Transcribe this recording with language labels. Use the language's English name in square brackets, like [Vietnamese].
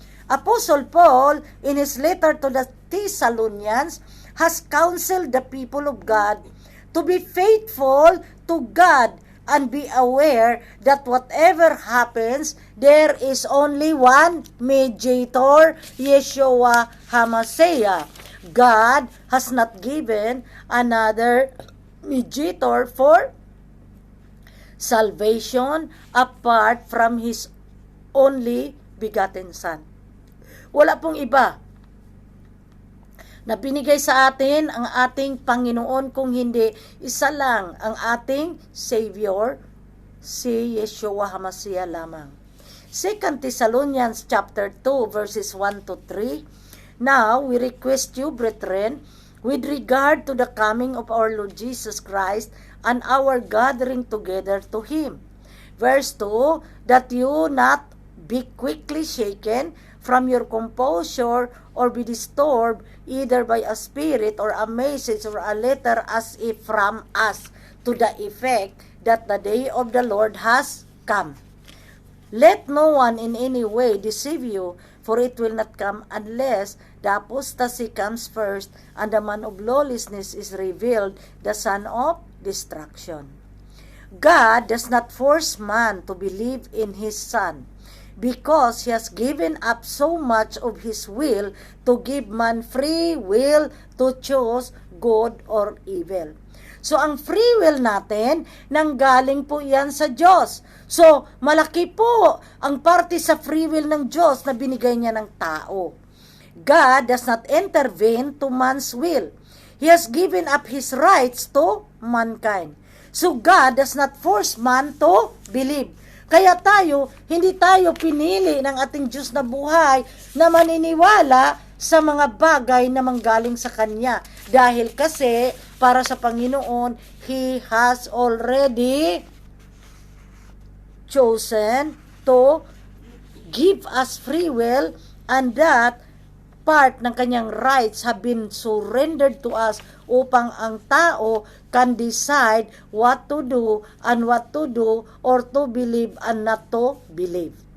[English] Apostle Paul, in his letter to the Thessalonians, has counseled the people of God to be faithful to God and be aware that whatever happens, there is only one mediator, Yeshua HaMashiach. God has not given another mediator for salvation apart from His only begotten Son. [Filipino] Wala pong iba na binigay sa atin ang ating Panginoon kung hindi isa lang ang ating Savior, si Yeshua HaMashiach lamang. [English] 2 Thessalonians chapter 2 verses 1 to 3. Now, we request you, brethren, with regard to the coming of our Lord Jesus Christ and our gathering together to Him. Verse 2, that you not be quickly shaken from your composure or be disturbed either by a spirit or a message or a letter as if from us, to the effect that the day of the Lord has come. Let no one in any way deceive you, for it will not come unless the apostasy comes first and the man of lawlessness is revealed, the son of destruction. God does not force man to believe in His Son, because He has given up so much of His will to give man free will to choose good or evil. [Filipino] So, ang free will natin, nanggaling po yan sa Diyos. So, malaki po ang parte sa free will ng Diyos na binigay niya ng tao. [English] God does not intervene to man's will. He has given up His rights to mankind. So, God does not force man to believe. [Filipino] Kaya hindi tayo pinili ng ating Diyos na buhay na maniniwala sa mga bagay na manggaling sa Kanya. Dahil kasi, para sa Panginoon, [English] He has already chosen to give us free will, and that part ng Kanyang rights have been surrendered to us [Filipino] upang ang tao [English] can decide what to do and what to do, or to believe and not to believe.